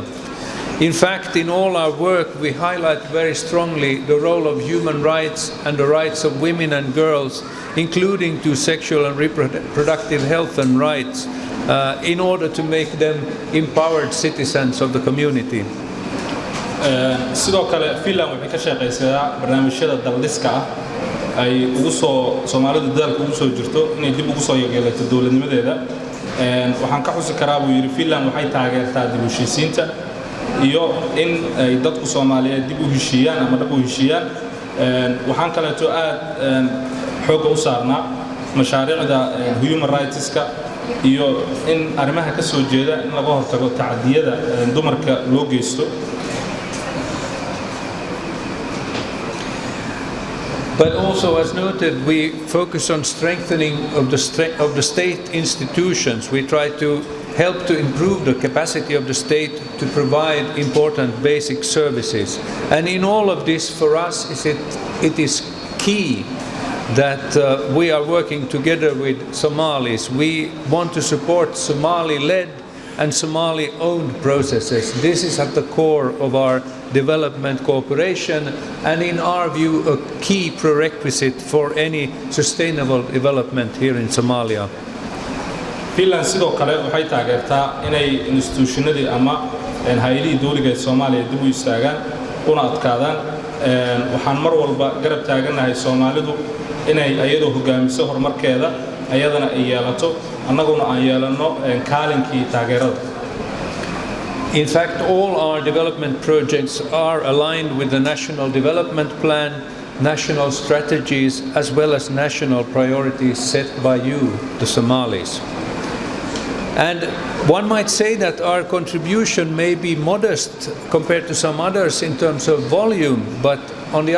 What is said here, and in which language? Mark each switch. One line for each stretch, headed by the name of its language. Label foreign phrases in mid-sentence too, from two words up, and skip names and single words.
English: In fact, in all our work, we highlight very strongly the role of human rights and the rights of women and girls, including to sexual and reproductive health and rights, in order to make them empowered citizens of the community.
Somali: sidoo kale Finland waxay ka shaqeysaa barnaamijyada daldiska ay ugu soo Soomaalidu dalka ugu soo jirto inay dib ugu soo yeelato dawladnimadeeda. Waxaan ka xusi karaa buu yiri Finland waxay taageertaa dib u heshiisiinta iyo in ay dadku Soomaaliyeed dib u heshiiyaan ama dib u heshiiyaan. Waxaan kale oo aad xoog u saarnaa mashaariicda
English: human rightska
Somali: iyo in arrimaha ka soo jeeda in laga hortago tacadiyada dumarka loo geysto.
English: But also, as noted, we focus on strengthening of the state institutions. We try to help to improve the capacity of the state to provide important basic services. And in all of this, for us, it is key that we are working together with Somalis. We want to support Somali-led and Somali-owned processes. This is at the core of our development cooperation, and in our view, a key prerequisite for any sustainable development here in Somalia.
Somali: Finland sidoo kale waxay taageertaa inay institutionadii ama hay'adihii dawliga ee Soomaaliya dib u istaagaan una adkaadaan. Waxaan mar walba garab taaganahay Soomaalidu inay ayadoo hogaamiso horumarkeeda ayadana ay yeelato annaguna aan yeelano kaalinkii taageerada.
English: In fact, all our development projects are aligned with the National Development Plan, national strategies, as well as national priorities set by you, the Somalis. And one might say that our contribution may be modest compared to some others in terms of volume, but on the